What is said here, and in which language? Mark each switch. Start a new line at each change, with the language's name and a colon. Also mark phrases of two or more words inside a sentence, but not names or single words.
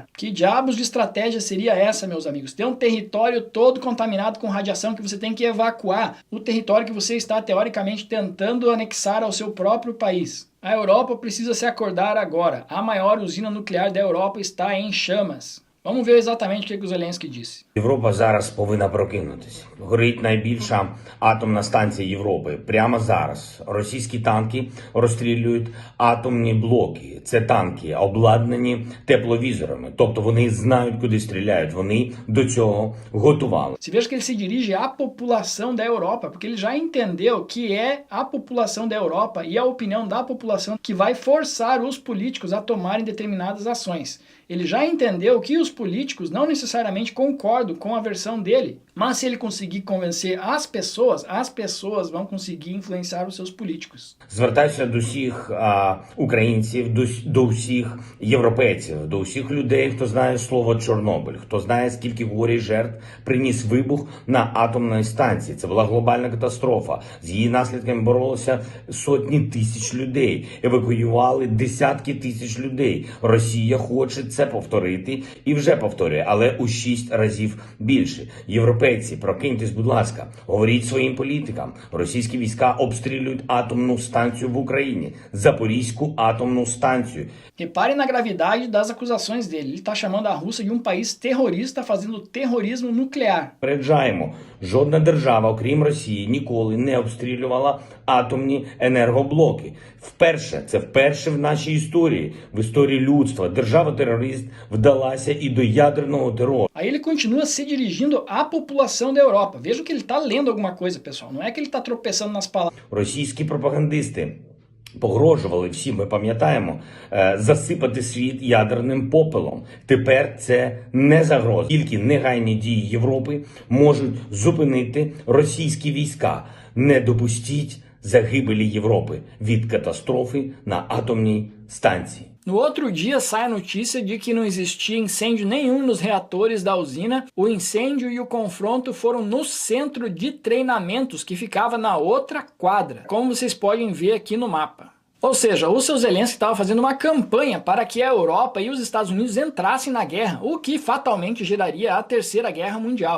Portuguese: Que diabos de estratégia seria essa, meus amigos? Ter um território todo contaminado com radiação que você tem que evacuar, o território que você está teoricamente tentando anexar ao seu próprio país. A Europa precisa se acordar agora. A maior usina nuclear da Europa está em chamas. Vamos ver exatamente o que o Zelensky disse.
Ukrainian: Європа зараз повинна прокинутися. Горить найбільша атомна станція Європи. Прямо зараз російські танки розстрілюють атомні блоки. Це танки, обладнані тепловізорами. Тобто вони знають, куди стріляють. Вони до цього готували.
Portuguese: Você veja que ele se dirige à população da Europa, porque ele já entendeu que é a população da Europa e a opinião da população que vai forçar os políticos a tomarem determinadas ações. Ele já entendeu que os políticos não necessariamente concordam com a versão dele, mas se ele conseguir convencer as pessoas vão conseguir influenciar os seus políticos.
Ukrainian: Звертаюся до всіх українців, до всіх європейців, до всіх людей, хто знає слово Чорнобиль, хто знає, скільки горя і жертв приніс вибух на атомній станції. Це була глобальна катастрофа. З її наслідками боролися сотні тисяч людей, евакуювали десятки тисяч людей. Росія хоче це повторити і вже повторює, але у 6 разів більше. Європейці, прокиньтесь, будь ласка, говоріть своїм політикам. Російські війська обстрілюють атомну станцію в Україні, Запорізьку атомну станцію.
Portuguese: Repare na gravidade das acusações dele. Ele está chamando a Rússia de um país terrorista fazendo terrorismo nuclear.
Ukrainian: Попереджаємо, жодна держава, окрім Росії, ніколи не обстрілювала атомні енергоблоки. Вперше в нашій історії, в історії людства, держава-терорист вдалася і до ядерного терору.
Portuguese: Aí ele continua se dirigindo à população da Europa. Veja que ele está lendo alguma coisa, pessoal. Não é que ele está tropeçando nas palavras.
Ukrainian: Російські пропагандисти погрожували всім, ми пам'ятаємо, засипати світ ядерним попелом. Тепер це не загроза. Тільки негайні дії Європи можуть зупинити російські війська. Не допустіть загибелі Європи від катастрофи на атомній станції.
Portuguese: No outro dia sai a notícia de que não existia incêndio nenhum nos reatores da usina. O incêndio e o confronto foram no centro de treinamentos que ficava na outra quadra, como vocês podem ver aqui no mapa. Ou seja, o seu Zelensky estava fazendo uma campanha para que a Europa e os Estados Unidos entrassem na guerra, o que fatalmente geraria a Terceira Guerra Mundial.